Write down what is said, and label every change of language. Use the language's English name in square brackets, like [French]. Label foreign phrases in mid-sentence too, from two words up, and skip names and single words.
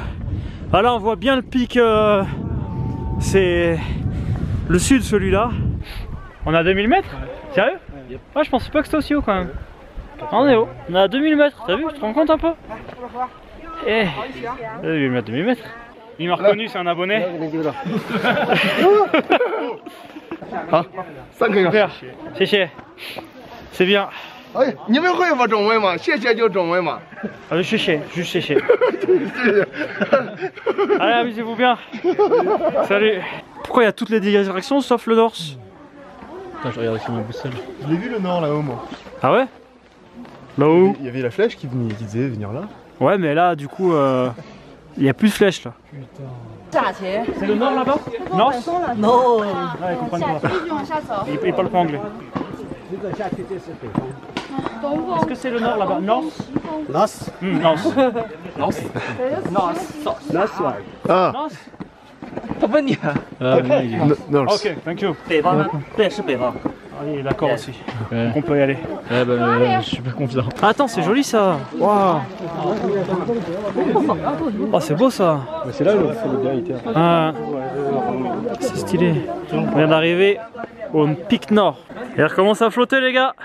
[French] Ah là on voit bien le pic, c'est le sud celui-là. On a 2000 mètres? Sérieux? Ouais, je pensais pas que c'était aussi haut quand même. On est haut, on est à 2000 mètres, t'as vu? Tu te rends compte un peu? Eh, 2000 mètres, 2000 mètres. Il m'a reconnu, c'est un abonné. [Chinese] Ah, 3个小时。 [French] 谢谢，c'est bien. [Chinese] 哎，你们会说中文吗？谢谢就中文嘛。 [French] Ah, juste chéché. Allez, amusez-vous bien. Salut. Pourquoi il y a toutes les directions sauf le nord? Attends, je regarde aussi ma boussole. Je l'ai vu le nord là-haut, moi. Ah ouais? Là-haut? Il y avait la flèche qui disait venir là. Ouais, mais là, du coup, il y a plus de flèches là. C'est le nord là-bas? Nord? Non. Ouais, ils comprennent pas. Ils parlent pas anglais. Est-ce que c'est le nord là-bas? Nord? Nas. Nord. Ah. Nord? Non. [English] Ok, thank you. [French] Ah, il est d'accord aussi. Ouais. Donc on peut y aller. Ouais, bah, je suis super confiant. Ah, attends, c'est joli ça. Waouh. Oh, c'est beau ça. Bah, c'est là où le gars était. Ah, c'est stylé. On vient d'arriver au pic nord. Et il recommence à flotter les gars.